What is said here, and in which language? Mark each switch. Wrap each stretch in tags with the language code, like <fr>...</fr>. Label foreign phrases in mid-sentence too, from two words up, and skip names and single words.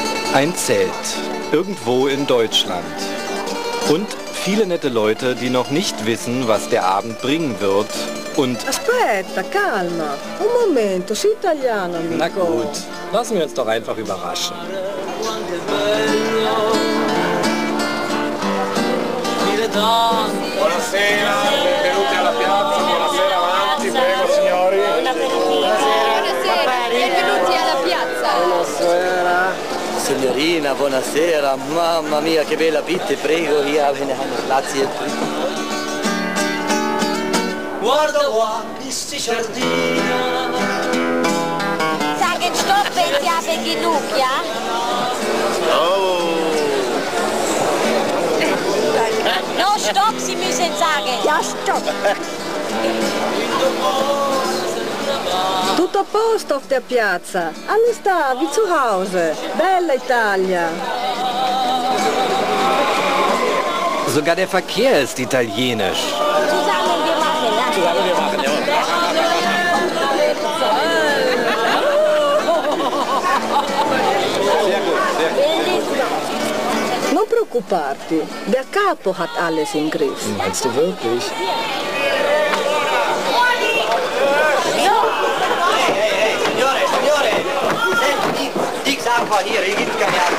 <de>Ein Zelt, irgendwo in Deutschland. Und viele nette Leute, die noch nicht wissen, was der Abend bringen wird. Und</de> <it>Aspetta, calma. Un momento, sei italiano, amico.</it> <de>na gut, lassen wir uns doch einfach überraschen.</de> <it>Buonasera, benvenuti alla piazza, buonasera avanti, prego signori. Buonasera, benvenuti alla piazza. Buonasera. Signorina, buonasera, mamma mia che bella bitte, prego,</it> <de>hier wir haben Platz hier.</de> <it>Guarda qua, questi giardini.</it> <de>Sagen Stopp, wenn Sie haben genug, ja? No, Stopp, Sie müssen sagen. Ja, Stopp.</de> <it>Tutto a posto</it> <de>auf der Piazza. Alles da, wie zu Hause.</de> <it>Bella Italia.</it> <de>Sogar der Verkehr ist italienisch. Zusammen wir machen, ja? Zusammen wir machen, ja. Sehr gut, sehr gut.</de> <it>Non preoccuparti,</it> <de>der Capo hat alles im Griff. Meinst du wirklich?</de> <it>Signore, senti, dic acqua</it> <de>hier, hier gibt's keine Acqua.</de>